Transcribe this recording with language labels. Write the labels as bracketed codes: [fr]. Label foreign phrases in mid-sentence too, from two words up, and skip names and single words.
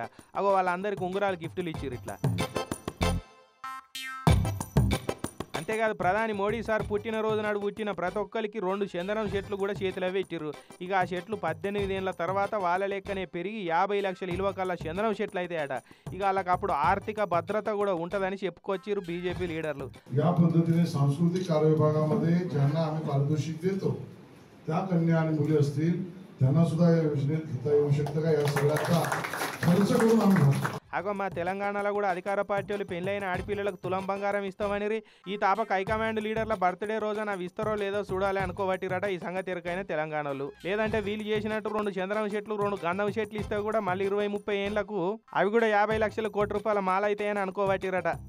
[te] అగో వాళ్ళందరికీ ఉంగరాలు గిఫ్టులు ఇచ్చిరు. ఇట్లా అంతేకాదు ప్రధాని మోడీ సార్ పుట్టినరోజు నాడు పుట్టిన ప్రతి ఒక్కరికి 2 చందనం చెట్లు కూడా చేతిలో పెట్టిర్రు. ఇక ఆ చెట్లు 18 ఏళ్ల తర్వాత వాళ్ళ లెక్కనే పెరిగి 50 లక్షల విలువ కల్లా చందనం చెట్లు అవుతాయట. ఇక వాళ్ళకి అప్పుడు ఆర్థిక భద్రత కూడా ఉంటుందని చెప్పుకొచ్చిర్రు బీజేపీ లీడర్లు. [mr] या पद्धतीने सांस्कृतिक कार्य विभागामध्ये ज्यांना आम्ही पारितोषिक देतो त्या कन्या आणि मुली असतील त्यांना सुद्धा या योजनेत घेता येऊ शकतं का, या सगळ्याचा खर्च करून आम्ही भरतो. [te] అగో మా తెలంగాణలో కూడా అధికార పార్టీ వాళ్ళు పెళ్ళైన ఆడపిల్లలకు తులం బంగారం ఇస్తామని ఈ తాపక [en] high command leaders birthday [te] రోజున అవి ఇస్తారో లేదో చూడాలి అనుకోబట్టిరట ఈ సంగతి ఎరకైన తెలంగాణలో. లేదంటే వీళ్ళు చేసినట్టు 2 చంద్రం చెట్లు 2 గంధం చెట్లు ఇస్తే కూడా మళ్ళీ 20-30 ఏళ్లకు అవి కూడా 50 లక్షల కోట్ల రూపాయల మాల అవుతాయని అనుకోబట్టిరట.